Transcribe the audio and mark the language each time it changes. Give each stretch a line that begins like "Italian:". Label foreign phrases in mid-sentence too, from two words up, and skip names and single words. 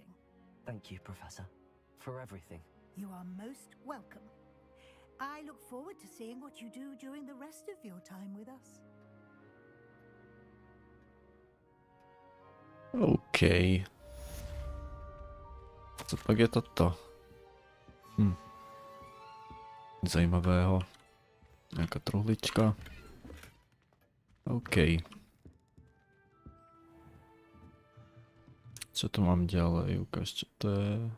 English: Thank you, Professor, for everything. You are most welcome. I look forward to seeing what you do during the rest of your time with us. OK.
Czech: Co pak je toto? Zajímavého.
Slovak: Nejaká truhlička. OK. Čo tu mám ďalej? Ukáž, čo to je.